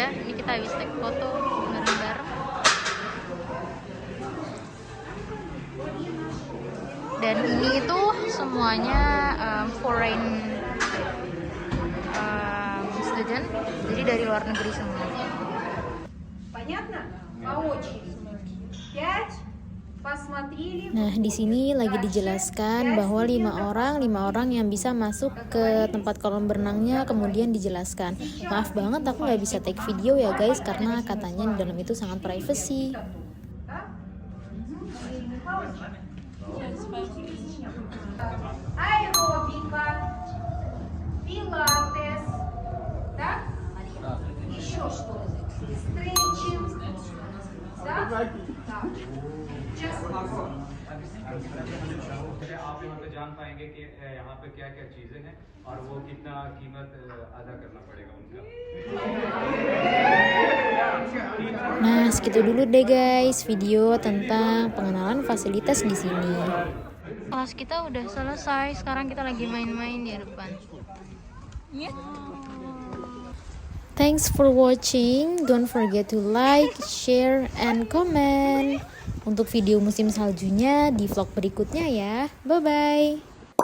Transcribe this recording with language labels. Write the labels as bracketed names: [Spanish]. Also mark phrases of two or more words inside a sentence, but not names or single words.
[Indonesian] Ini kita habis take foto bareng-bareng. Dan ini itu semuanya [English] foreign student. [Indonesian] Jadi dari luar negeri semua. [Russian] Понятно? По очереди. 5. Посмотрели. [Indonesian] Nah, di sini lagi dijelaskan bahwa 5 orang yang bisa masuk ke tempat kolam berenangnya, kemudian dijelaskan. Maaf banget aku nggak bisa [English] take video [Indonesian] ya guys, karena katanya di dalam itu sangat privacy. [Russian] Аэробика, пилатес, да? Еще что? Стретчинг, да? Да. [Hindi] आप यहाँ पे जान पाएंगे कि यहाँ पे क्या क्या चीजें हैं और वो कितना कीमत अदा करना पड़ेगा उनका. [Indonesian] Nah, segitu dulu deh guys video tentang pengenalan fasilitas di sini. Kelas kita udah selesai. Sekarang kita lagi main-main di depan. [English] Thanks for watching. Don't forget to like, share, and comment. [Indonesian] Untuk video musim saljunya di vlog berikutnya ya. Bye-bye.